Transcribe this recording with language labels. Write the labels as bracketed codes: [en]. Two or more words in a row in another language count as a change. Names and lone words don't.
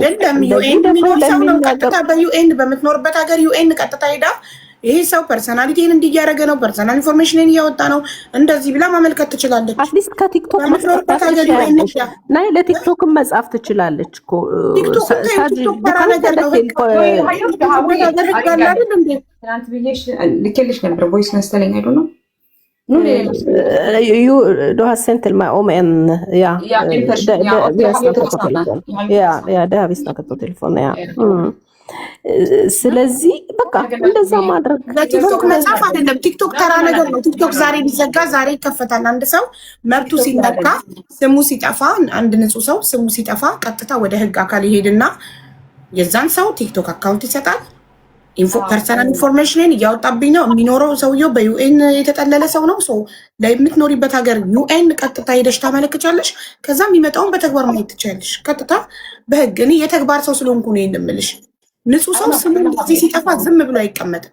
[am] አይደለም ዩኤን የሚኖር ሰው ነው። ቀጥታ በዩኤን በምትኖርበት ሀገር ዩኤን ቀጥታ ሄዳ ይሄ ሰው ፐርሰናሊቲን እንዲያረገ ነው፣ [en] personal information [am] እያወጣ ነው እንደዚህ ብላ ማመልከት ትችላለች። [en] at least [am] ከቲክቶክ ለቲክቶክ መጻፍ ትችላለች እኮ። ልኬልሽ ነበር ቮይስ መሰለኝ አይዶ ነው [no] du har sendt til meg om en vi har snakket på telefon [am] ስለዚህ በቃ እንደዛ ማድረግ ለቲክቶክ መጻፍ አይደለም። ቲክቶክ ተራ ነገር ነው። ቲክቶክ ዛሬ ቢዘጋ ዛሬ ይከፈታል። አንድ ሰው መብቱ ሲነካ ስሙ ሲጠፋ፣ አንድ ንጹህ ሰው ስሙ ሲጠፋ ቀጥታ ወደ ህግ አካል ይሄድና የዛን ሰው ቲክቶክ አካውንት ይሰጣል። [en] personal information [am] እያወጣብኝ ነው የሚኖረው ሰውየው በዩኤን የተጠለለ ሰው ነው። ላይ የምትኖሪበት ሀገር ዩኤን ቀጥታ ሄደሽ ታመለክቻለሽ። ከዛ የሚመጣውን በተግባር ማየት ትችላለሽ። ቀጥታ በህግ እኔ የተግባር ሰው ስለሆንኩ ነው የምልሽ። ንጹህ ሰው ስሙ እንደዚህ ሲጠፋ ዝም ብሎ አይቀመጥም።